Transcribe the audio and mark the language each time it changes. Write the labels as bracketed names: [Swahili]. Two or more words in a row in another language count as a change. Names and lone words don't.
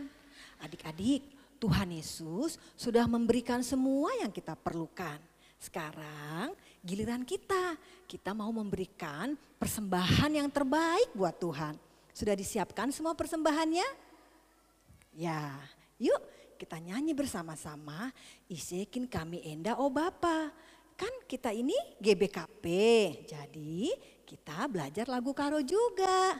[Indonesian] Adik-adik, Tuhan Yesus sudah memberikan semua yang kita perlukan. Sekarang giliran kita mau memberikan persembahan yang terbaik buat Tuhan. Sudah disiapkan semua persembahannya? Ya, yuk kita nyanyi bersama-sama, [Batak Karo] Isekin kami enda o Bapa. [Indonesian] kan kita ini GBKP, jadi kita belajar lagu karo juga.